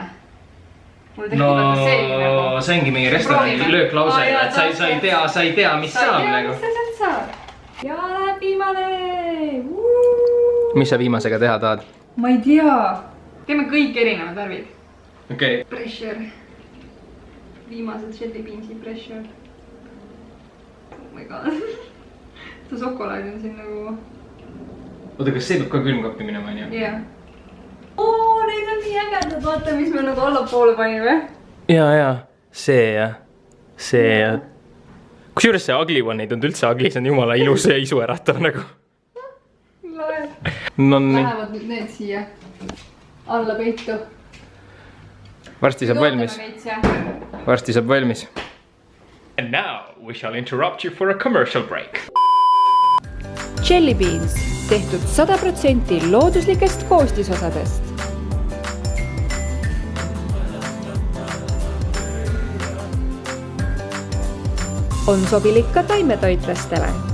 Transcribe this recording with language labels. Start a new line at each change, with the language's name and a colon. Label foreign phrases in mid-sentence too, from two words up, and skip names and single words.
Estonian: No, see ongi meie restorani lööklause, et sa ei tea, mis saab nagu. Mis sa sealt saab? Ja läheb viimane! Mis sa viimasega teha tahad? Ma ei tea. Teeme kõik erinevad värvid. Okei. Pressure. Viimased jellybeansi pressure.
English: Oh my god.
Estonian: See šokolaad on siin nagu... Oota, kas see peab ka külmkappi minema, on ju? Jah. Oo, neid on nii ägedad, vaata, mis me nagu allapoole panime. Jaa. See ja. Kusjuures see
English: ugly one
Estonian: ei tund üldse ugly, see on jumala ilus ja isu äratav nagu. Lae. Nonii. Lähevad nüüd need siia alla peitu. Varsti saab valmis.
English: And now we shall interrupt you for a commercial break.
Estonian: Jellybeans, tehtud 100% looduslikest koostisosadest. On sobilik ka taimetoitlastele.